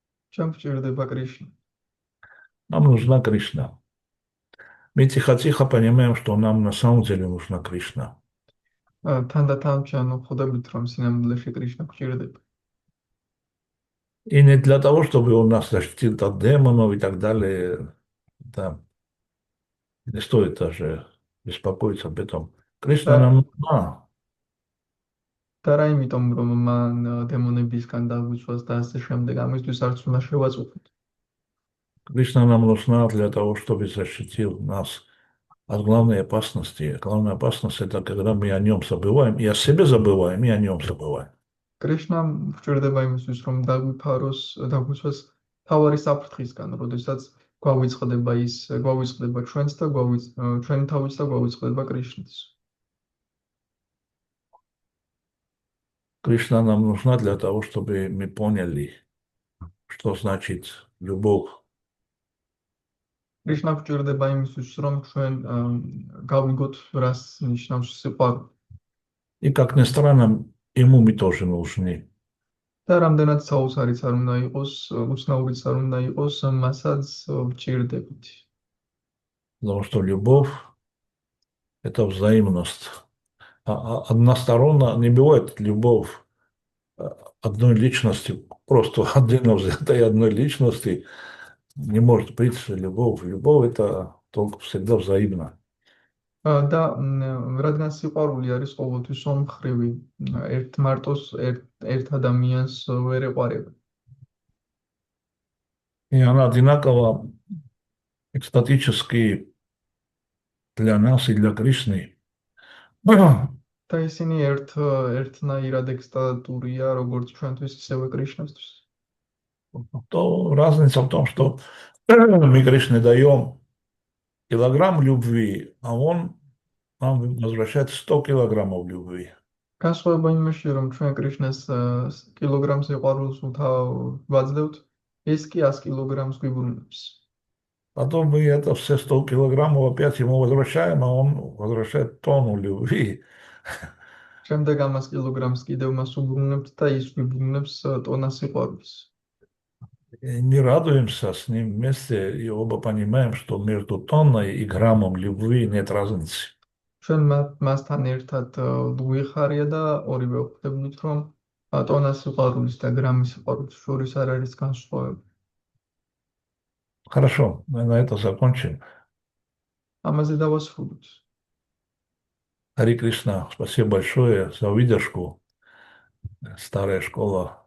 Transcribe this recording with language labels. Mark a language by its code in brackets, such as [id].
[ru] Чем [ka] гჭირდება [ru] Кришна? Нам нужна Кришна. Мы тихо-тихо понимаем, что нам на самом деле нужна Кришна. [ka] Тан-თან ხვდებით, რომ სინამდვილეში კრიშნა გჭირდება. [ru] И не для того, чтобы он нас защитил от демонов и так далее. Да. Не стоит даже беспокоиться об этом. Кришна нам нужна. [ka] და რა იმიტომ, რომ მან დემონებისგან დაგვიცვას და ასე შემდეგ, ამისთვის არც უნდა შევაწუხოთ. [ru] Кришна нам нужна для того, чтобы защитил нас от главной опасности. Главная опасность – это когда мы о нем забываем, и о себе забываем, и о нем забываем. [ka] კრიშნა გჭირდება იმისთვის, რომ დაგვიცვას თავარი საფრთხისგან, როდესაც გვავიწყდება ჩვენს და ჩვენი თავიც და გვავიწყდება კრიშნას. [ru] Кришна нам нужна для того, чтобы мы поняли, что значит любовь. [ka] კრიშნა გჭირდება იმისთვის, რომ ჩვენ გავიგოთ, რას ნიშნავს სიყვარული. [ru] И, как ни странно, ему мы тоже нужны. [ka] და რამდენად საოცარიც არ უნდა იყოს, უცნაურიც არ უნდა იყოს, მასაც ვჭირდებით. [ru] потому что любовь– это взаимность. Односторонно не бывает любовь одной личности, просто отдельно взятой одной личности не может быть любовь. Любовь– это только всегда взаимно. [ka] და რადგან სიყვარული არის ყოველთვის ორმხრივი, ერთ მარტოს ერთ ადამიანს ვერ ეყარება. [ru] И она одинаково экстатически для нас и для Кришны. [ka] და ისინი ერთნაირად ექსტატურია, როგორც ჩვენთვის, ისევე კრიშნასთვის. [ru] То разница в том, что мы Кришне даем килограмм любви, а он нам возвращает 100 килограммов любви. [ka] განსხვავება იმაში, რომ ჩვენ კრიშნას კილოგრამს სიყვარულს ვაძლევთ, ეს კი 100 კილოგრამს გვიბრუნებს. [ru] Потом мы это все 100 килограммов опять ему возвращаем, а он возвращает тонну любви. [ka] შემდეგ ამას კილოგრამს კიდევ მას უბრუნებთ და ის გვიბრუნებს ტონას სიყვარულს. [ru] И мы радуемся с ним вместе и оба понимаем, что между тонной и граммом любви нет разницы. [ka] ჩვენ მასთან ერთად გვიხარია და ორივე ვხვდებით, რომ ტონას სიყვარულის და გრამის სიყვარულის შორის არ არის განსხვავება. [ru] Хорошо, мы на это закончим. [ka] ამაზე დავასრულოთ. [ru] Хари Кришна, спасибо большое за выдержку. Старая школа.